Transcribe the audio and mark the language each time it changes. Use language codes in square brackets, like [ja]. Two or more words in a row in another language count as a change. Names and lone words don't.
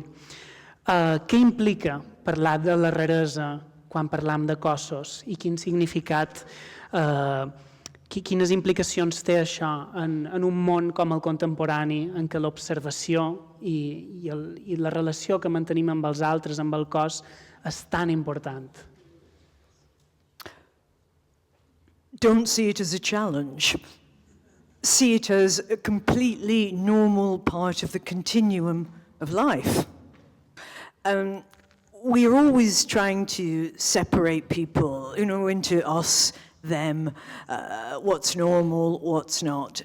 [ca] Què implica parlar de la raresa quan parlam de cossos i quin significat, quines implicacions té això en un món com el contemporani en què l'observació i la relació que mantenim amb els altres, amb el cos, és tan important? [en] Don't see it as a challenge. See it as a completely normal part of the continuum of life. We're always trying to separate people, into us, them, what's normal, what's not.